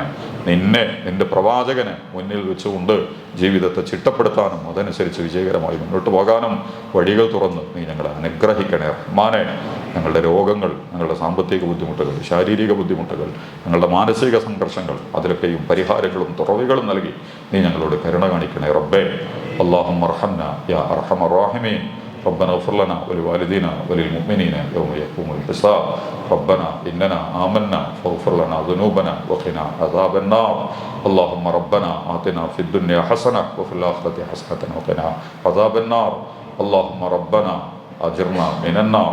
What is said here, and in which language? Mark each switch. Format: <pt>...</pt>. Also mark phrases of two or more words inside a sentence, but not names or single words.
<ml>നിന്റെ പ്രവാചകനെ മുന്നിൽ വെച്ചുകൊണ്ട് ജീവിതത്തെ ചിട്ടപ്പെടുത്താനും അതനുസരിച്ച് വിജയകരമായി മുന്നോട്ട് പോകാനും വഴികൾ തുറന്ന് നീ ഞങ്ങളെ അനുഗ്രഹിക്കണേ റഹ്മാനെ. ഞങ്ങളുടെ രോഗങ്ങൾ, ഞങ്ങളുടെ സാമ്പത്തിക ബുദ്ധിമുട്ടുകൾ, ശാരീരിക ബുദ്ധിമുട്ടുകൾ, ഞങ്ങളുടെ മാനസിക സംഘർഷങ്ങൾ, അതിലൊക്കെയും പരിഹാരങ്ങളും തുറവികളും നൽകി നീ ഞങ്ങളോട് കരുണ കാണിക്കണേ റബ്ബേ.</ml> <ar>اللهم ارحمنا يا أرحم الراحمين. ربنا اغفر لنا ولوالدينا وللمؤمنين يوم يقوم الحساب. ربنا إننا آمنا فاغفر لنا ذنوبنا وقنا عذاب النار. اللهم ربنا آتنا في الدنيا حسنة وفي الآخرة حسنة وقنا عذاب النار. اللهم ربنا أجرنا من النار.</ar>